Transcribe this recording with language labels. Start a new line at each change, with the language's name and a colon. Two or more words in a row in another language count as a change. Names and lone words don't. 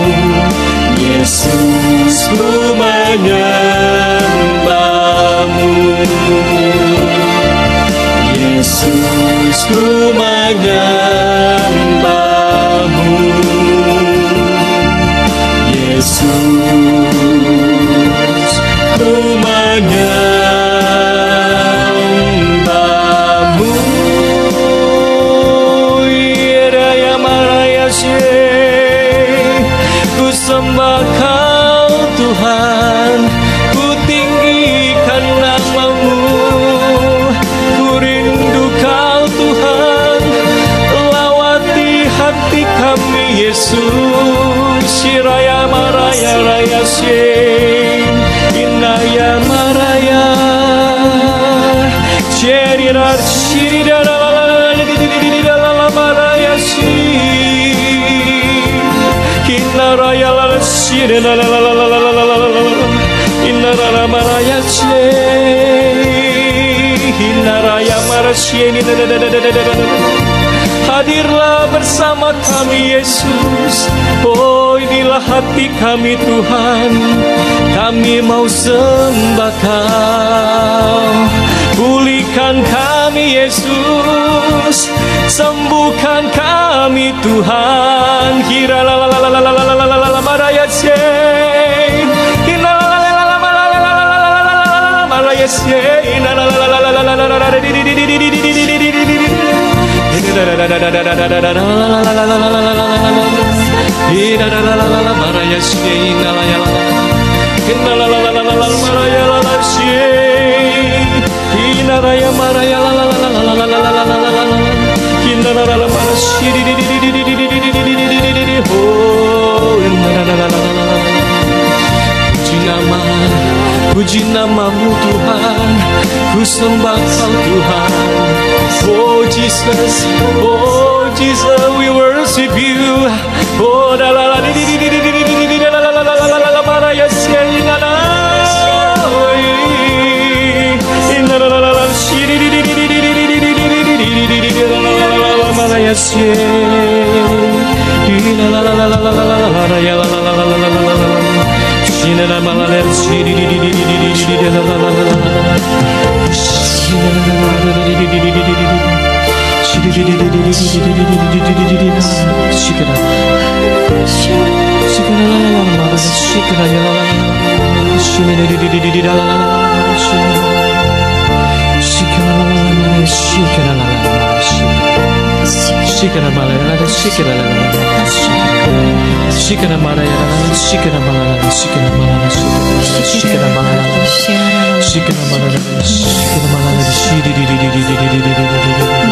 Indonesian: Yesus, ku menyembahmu. Yesus, ku menyembahmu. Yesus, ku menyembahmu. Raya maraya syeh, ku sembah Kau Tuhan, ku tinggikan nama-Mu. Ku rindu Kau Tuhan, lawati hati kami Yesus. Shiraya maraya raya syeh, inaya maraya shirirar shiridara maraya syeh, kinaraya la shirala inara maraya syeh, inaraya marasye. Hadirlah bersama kami Yesus. Oh, inilah hati kami Tuhan, kami mau sembah Kau. Pulihkan kami Yesus, sembuhkan kami Tuhan. Kira la la la la la la la la la la maraya syeh, kira la la la la la la maraya syeh, la la la la la la la la la di di di di di di di di di di. Maraya syeh, la la la la la la la maraya la la syeh, inaraya maraya la la la la la la la la la la, inaraya maraya syeh di di di di di di di di di di di. Oh, inaraya la la la la. Puji nama-Mu Tuhan, ku sembah Kau Tuhan.
English: Oh Jesus, we worship You. Oh la la la di di di di di di di la la la la la la la maraya syeh la la. La la la la la di di di di di di di di di di di la la la la la maraya syeh. La la la la la la la la la ya la la la la la la la. Shina la la la di di di di di di di la la la la la. Shina la la la di di di di di di di. Shina di di di di di di di di di di. Shikara. Shikara la la la la. Shikara ya la la la. Shina di di di di di la la la la. Shikara la la la. Shikara la la la. Shikara la la la. Shikara la la la. Shikara maraya la la. Shikara maraya la. Shikara maraya. Shikara maraya. Shikara maraya. Shikara maraya. Shidi di di di di di di di di di.